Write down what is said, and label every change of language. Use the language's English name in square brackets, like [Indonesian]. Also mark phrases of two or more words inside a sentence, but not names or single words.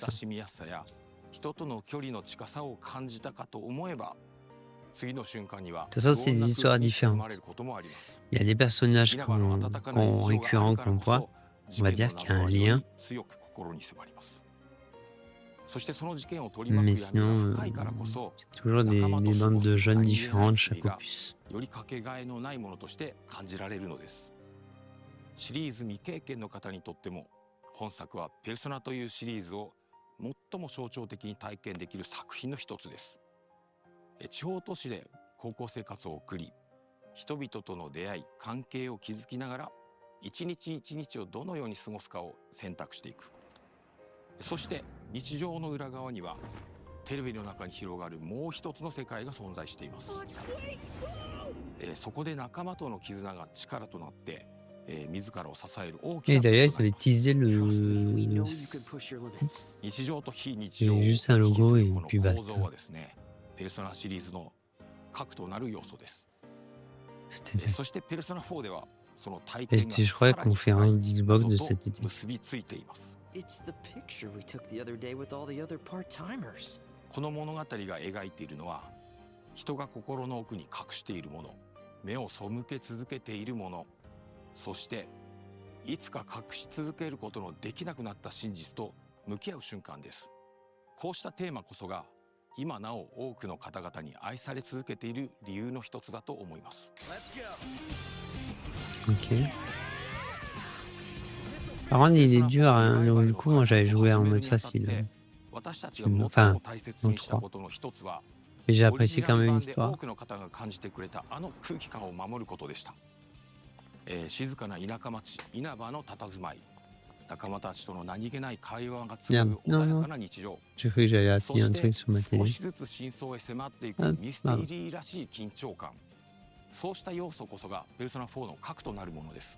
[French] De toute façon, c'est des histoires différentes. Il y a des personnages récurrents qu'on voit. On va dire qu'il y a un lien. Mais sinon, c'est toujours des bandes de jeunes différentes chaque opus. [Japanese] シリーズ未経験の方にとっても本作はペルソナというシリーズを最も象徴的に体験できる作品の一つです。地方都市で高校生活を送り、人々との出会い、関係を築きながら一日一日をどのように過ごすかを選択していく。そして日常の裏側にはテレビの中に広がるもう一つの世界が存在しています。そこで仲間との絆が力となって Et [French] d'ailleurs, ils avaient teasé le... C'est juste un logo et puis basta. C'était... Et je crois conférence d'Xbox de cet été. [English] It's the picture we took the other day with all the other part-timers. [Japanese] この物語が描いているのは人が心の奥に隠しているもの、目を背け続けているもの、 そしていつか隠し続けることのできなくなった真実と向き合う瞬間です。こうしたテーマこそが今なお多くの方々に愛され続けている理由の一つだと思います。 [French] Ok. Par contre, il est dur, hein. Donc, du coup, moi j'avais joué en mode facile. Enfin, en 3. Mais j'ai apprécié quand même l'histoire. [Japanese] 静かな田舎町稲葉の佇まい、仲間たちとの何気ない会話が紡ぐ穏やかな日常、そして少しずつ真相へ迫っていくミステリーらしい緊張感、そうした要素こそがペルソナ4の核となるものです。